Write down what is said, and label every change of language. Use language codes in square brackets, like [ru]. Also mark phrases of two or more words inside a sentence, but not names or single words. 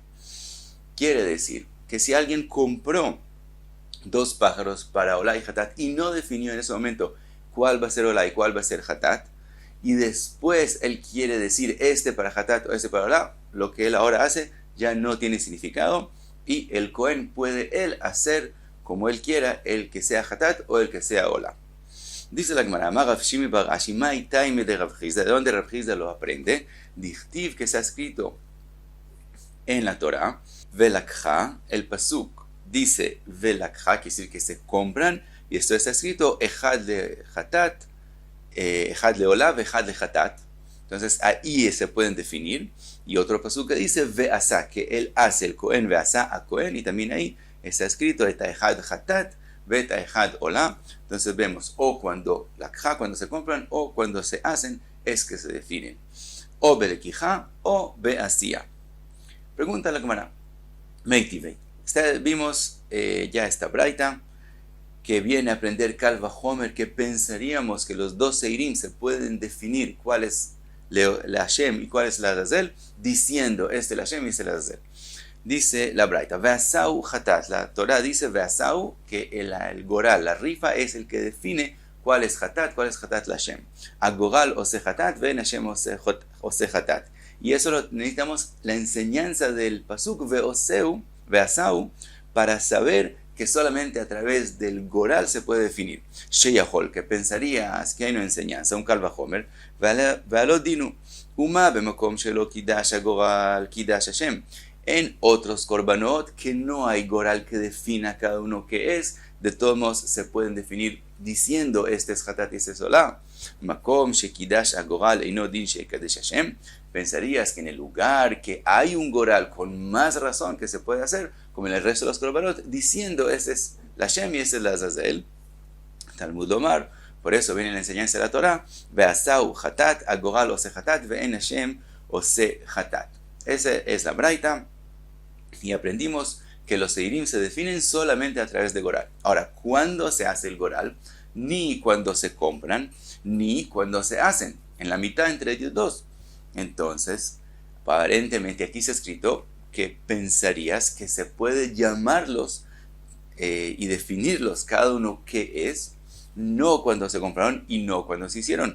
[es] Quiere decir que si alguien compró dos pájaros para olá y hatat y no definió en ese momento cuál va a ser olá y cuál va a ser hatat, y después él quiere decir este para hatat o este para olá, lo que él ahora hace ya no tiene significado y el kohen puede él hacer como él quiera, el que sea hatat o el que sea olá. Dice la Gemara, [arc] Amar Rav Shimi bar Ashi, mai taime de Rav Chizda, [es] ¿de dónde Rav Chizda lo aprende? Dichtiv, que está escrito en la Torah, velakha, el pasuk dice velakha, quiere decir que se compran, y esto está escrito [he] echad le hatat, echad le olá, echad le hatat. [es] Entonces ahí se pueden definir. Y otro pasuk que dice ve'asa, que él hace, el kohen ve'asa a kohen, y también ahí está escrito [he] eta echad hatat, veta echad olá. [es] Entonces vemos o cuando lakha, cuando se compran, o cuando se hacen, es que se definen. [he] O belekijá o be'asía. [es] Pregunta la Gemara. [arc] Meitivei. [es] Vimos ya esta braita que viene a aprender Kal Vachomer, que pensaríamos que los dos seirim se pueden definir cuál es la Hashem y cuál es la Azazel, diciendo este la Hashem y este la Azazel. Dice la braita, [he] Ve'asau hatat, [es] la Torah dice Ve'asau, que el goral, la rifa, es el que define cuál es hatat la Hashem. [he] Agoral ose hatat, ven Hashem ose hatat. [es] Y eso necesitamos la enseñanza del pasuk Ve'asau, para saber que solamente a través del goral se puede definir. Sheyahol, que pensarías que hay una enseñanza, un Kal Vachomer, [he] Ve'alot dinu, Uma bemokom shelo kidash agoral, kidash Hashem. [es] En otros korbanot que no hay goral que defina cada uno qué es, de todos modos se pueden definir diciendo este es hatat y este es olá. [he] Makom shekidash agoral eino din shekadesh Hashem. [es] Pensarías que en el lugar que hay un goral con más razón que se puede hacer, como en el resto de los korbanot, diciendo este es la Hashem y este es la Azazel. [he] Talmud Omar, [es] por eso viene la enseñanza de la Torah, [he] ve'asau hatat agoral ose hatat [es] ve'en Hashem ose hatat. Esa es la braita. Y aprendimos que los seirim se definen solamente a través de goral. Ahora, ¿cuándo se hace el goral? Ni cuando se compran, ni cuando se hacen. En la mitad entre ellos dos. Entonces, aparentemente aquí se ha escrito que pensarías que se puede llamarlos y definirlos cada uno qué es, no cuando se compraron y no cuando se hicieron.